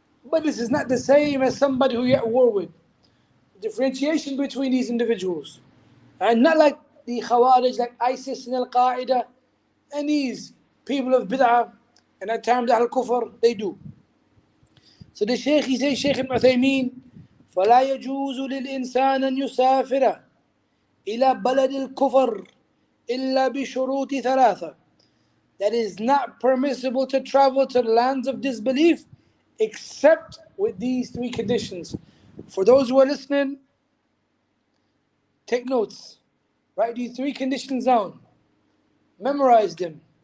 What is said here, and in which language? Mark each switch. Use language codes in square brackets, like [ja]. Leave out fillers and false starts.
[en] But this is not the same as somebody who you're at war with. Differentiation between these individuals. And not like the Khawarij, like ISIS and Al-Qaeda, and these people of bid'ah, and at times Al-Kufr, they do. So the Shaykh, he says, Shaykh Ibn Uthaymeen, [ar] فَلَا يَجُوزُ لِلْإِنسَانَ أَنْ يُسَافِرَ إِلَى بَلَدِ الْكُفْرِ إِلَّا بِشُرُوطِ ثَلَاثَةٍ. [en] That is not permissible to travel to the lands of disbelief except with these three conditions. For those who are listening, take notes. Write these three conditions down. Memorize them.